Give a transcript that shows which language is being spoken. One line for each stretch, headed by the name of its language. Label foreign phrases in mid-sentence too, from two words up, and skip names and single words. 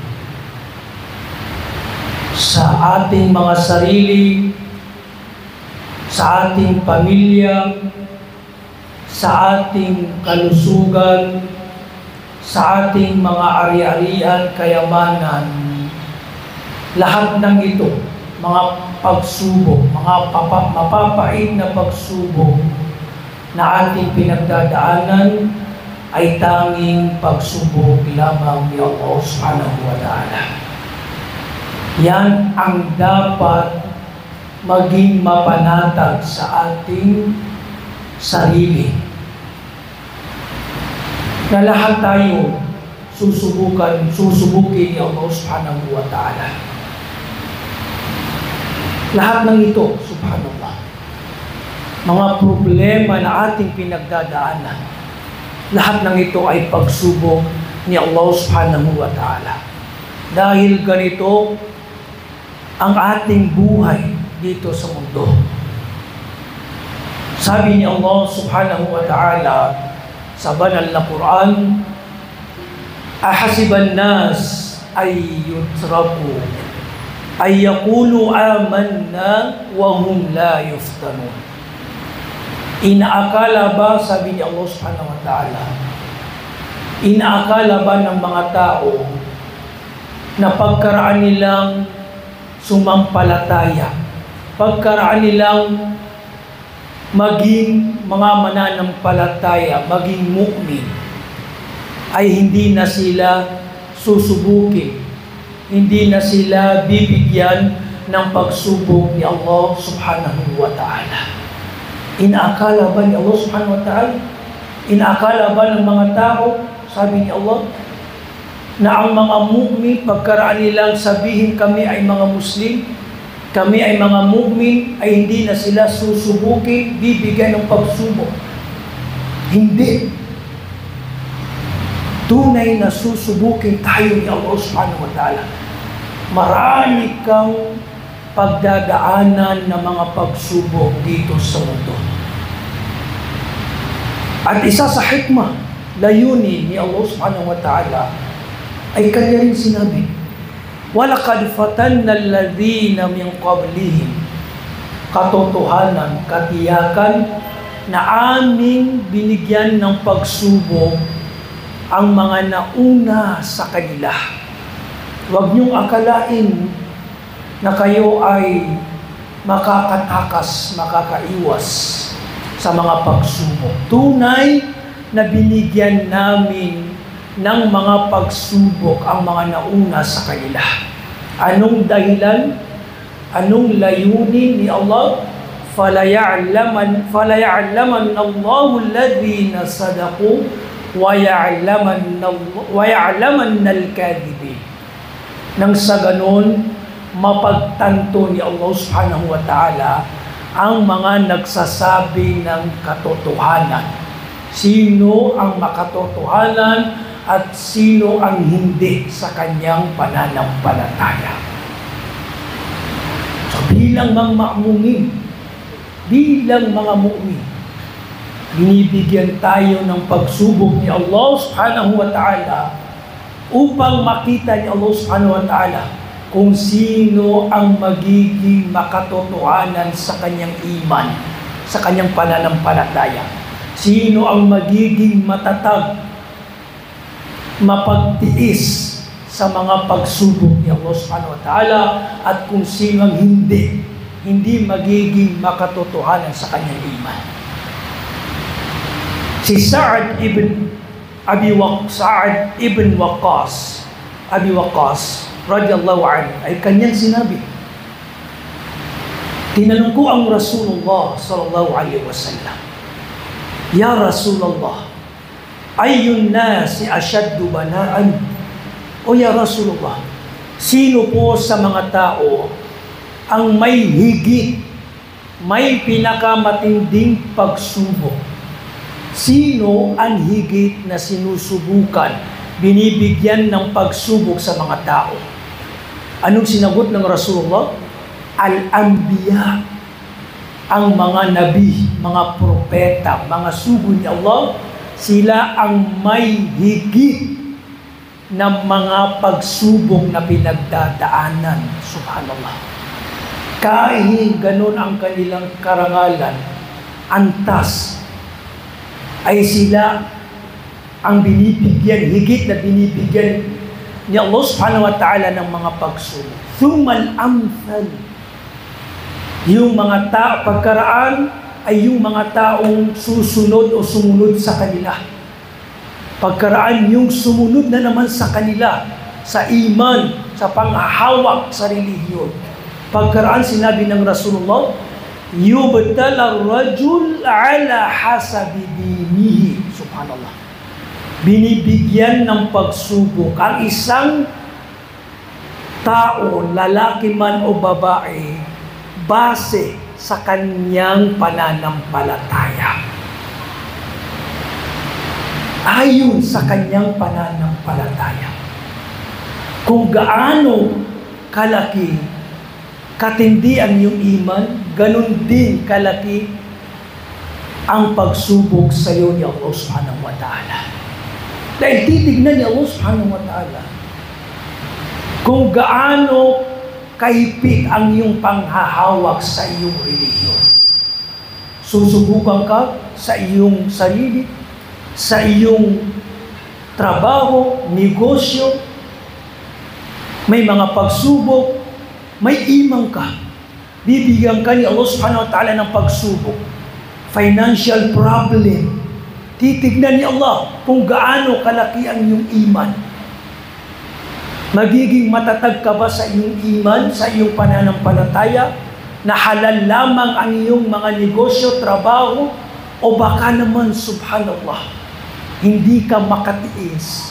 Filipino: sa ating mga sarili, sa ating pamilya, sa ating kalusugan, sa ating mga ari-arian, kayamanan. Lahat ng ito, mga pagsubok, mga mapapait na pagsubok na ating pinagdadaanan, ay tanging pagsubok lamang ni Allah
Arabic: سبحانه وتعالى.
Filipino: Yan ang dapat maging mapanatag sa ating sarili. Na lahat tayo susubukin ni Allah
Arabic: سبحانه وتعالى.
Filipino: Lahat ng ito, subhanallah, mga problema na ating pinagdadaanan, lahat ng ito ay pagsubok ni Allah
Arabic: سبحانه وتعالى.
Filipino: Dahil ganito ang ating buhay dito sa mundo. Sabi ni Allah
Arabic: سبحانه وتعالى
Filipino: sa banal na Quran,
Arabic: أحسب الناس أن يتركوا أن يقولوا آمنا وهم لا يفتنون.
Filipino: Inaakala ba, sabi ni Allah
Arabic: سبحانه وتعالى,
Filipino: inaakala ba ng mga tao na pagkaraan nilang sumampalataya, pagkaraan nilang maging mga mananampalataya, maging mu'min, ay hindi na sila susubukin, hindi na sila bibigyan ng pagsubok ni Allah
Arabic: سبحانه وتعالى.
Filipino: Inaakala ba ni Allah
Arabic: سبحانه وتعالى?
Filipino: Inaakala ba ng mga tao, sabi ni Allah, na ang mga mu'min, pagkaraan nilang sabihin kami ay mga Muslim, kami ay mga mu'min, ay hindi na sila susubukin, bibigyan ng pagsubok? Hindi. Tunay na susubukin tayo ni Allah
Arabic: سبحانه وتعالى.
Filipino: Marami kang pagdadaanan ng mga pagsubok dito sa mundo. At isa sa hikmah, layunin ni Allah
Arabic: سبحانه وتعالى,
Filipino: ay kanya rin sinabi,
Arabic: وَلَقَدْ فَتَنَّ الَّذِينَ مِنْ قَبْلِهِمْ.
Filipino: Katotohanan, katiyakan, na aming binigyan ng pagsubok ang mga nauna sa kanila. Huwag niyong akalain na kayo ay makakatakas, makakaiwas sa mga pagsubok. Tunay na binigyan namin ng mga pagsubok ang mga nauna sa kanila. Anong dahilan? Anong layunin ni Allah?
Arabic: فَلَيَعْلَمَنَّ اللَّهُ الَّذِينَ صَدَقُوا وَيَعْلَمَنَّ الْكَاذِبِينَ.
Filipino: Nang sa ganon, mapagtanto ni Allah
Arabic: سبحانه وتعالى
Filipino: ang mga nagsasabi ng katotohanan. Sino ang makatotohanan at sino ang hindi sa kanyang pananampalataya. So bilang mga ma'mumin, bilang mga mu'min, binibigyan tayo ng pagsubok ni Allah
Arabic: سبحانه وتعالى
Filipino: upang makita ni Allah
Arabic: سبحانه وتعالى
Filipino: kung sino ang magiging makatotohanan sa kanyang iman, sa kanyang pananampalataya. Sino ang magiging matatag, mapagtiis sa mga pagsubok ni Allah
Arabic: سبحانه وتعالى,
Filipino: at kung sino ang hindi magiging makatotohanan sa kanyang iman. Si Sa'ad ibn Waqqas
Arabic: رضي الله عنه
Filipino: ay kanyang sinabi, tinanong ko ang Rasulullah
Arabic: صلى الله عليه وسلم, يا رسول الله أي الناس أشد بلاء?
Filipino: O
Arabic: يا رسول الله,
Filipino: sino po sa mga tao ang may higit, may pinakamatinding pagsubok? Sino ang higit na sinusubukan, binibigyan ng pagsubok sa mga tao? Anong sinagot ng Rasulullah? Al-Anbiya, ang mga nabi, mga propeta, mga sugo ni Allah, sila ang may higit na mga pagsubok na pinagdadaanan. Subhanallah. Kahit ganun ang kanilang karangalan, antas, ay sila ang binibigyan, higit na binibigyan ni Allah
Arabic: سبحانه وتعالى
Filipino: ng mga pagsubok.
Arabic: ثم الأمثل.
Filipino: Yung mga pagkaraan ay yung mga taong susunod o sumunod sa kanila. Pagkaraan yung sumunod na naman sa kanila, sa iman, sa panghahawak sa relihiyon. Pagkaraan sinabi ng Rasulullah,
Arabic: يبتلى الرجل على حسب دينه.
Filipino: Subhanallah. Binibigyan ng pagsubok ang isang tao, lalaki man o babae, base sa kanyang pananampalataya. Ayon sa kanyang pananampalataya. Kung gaano kalaki, katindi ang iyong iman, ganun din kalaki ang pagsubok sa iyo ni Allah
Arabic: سبحانه وتعالى.
Filipino: Dahil titignan ni Allah
Arabic: سبحانه وتعالى
Filipino: kung gaano kahipit ang iyong panghahawak sa iyong relihiyon. Susubukan ka sa iyong sarili, sa iyong trabaho, negosyo, may mga pagsubok, may imang ka. Bibigyan ka ni Allah
Arabic: سبحانه وتعالى
Filipino: ng pagsubok.
English: Financial problem.
Filipino: Titignan ni Allah kung gaano kalaki ang iyong iman. Magiging matatag ka ba sa iyong iman, sa iyong pananampalataya, na halal lamang ang iyong mga negosyo, trabaho, o baka naman, subhanallah, hindi ka makatiis.